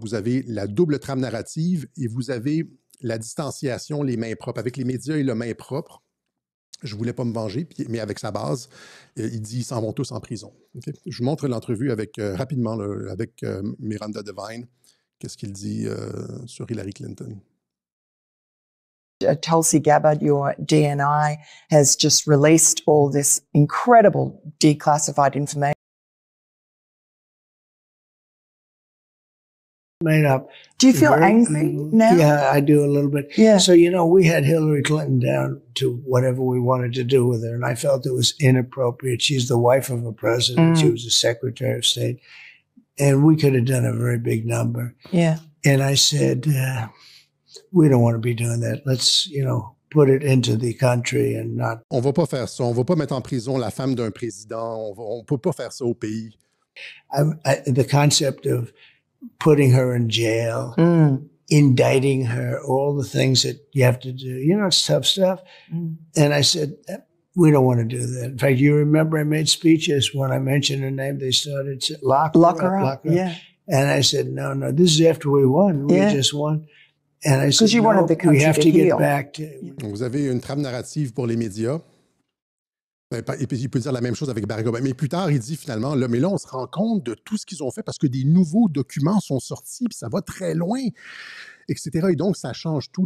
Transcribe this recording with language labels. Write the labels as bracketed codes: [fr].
[fr] Vous avez la double trame narrative et vous avez la distanciation, les mains propres. Avec les médias et le main propre, je ne voulais pas me venger, mais avec sa base, il dit ils s'en vont tous en prison. Okay? Je vous montre l'entrevue rapidement avec Miranda Devine. Qu'est-ce qu'il dit sur Hillary Clinton? [en] Tulsi Gabbard, your DNI, has just released all this incredible declassified information. Made up. Do you feel angry now? Yeah, I do a little bit. Yeah. So, we had Hillary Clinton down to whatever we wanted to do with her, and I felt it was inappropriate. She's the wife of a president. She was a Secretary of State, and we could have done a very big number. Yeah. And I said, we don't want to be doing that. Let's, put it into the country and not... [fr] On va pas faire ça. On va pas mettre en prison la femme d'un président. On peut pas faire ça au pays. [en] The concept of putting her in jail, indicting her, all the things that you have to do. It's tough stuff. And I said, we don't want to do that. In fact, you remember I made speeches when I mentioned her name. They started to lock her up. Yeah. And I said, no, this is after we won. We just won. And I said, wanted the country we have to heal. get back to... [fr] Vous avez une trame narrative pour les médias. Et puis, il peut dire la même chose avec Barack Obama. Mais plus tard, il dit finalement, mais là, on se rend compte de tout ce qu'ils ont fait parce que des nouveaux documents sont sortis, puis ça va très loin, etc. Et donc, ça change tout.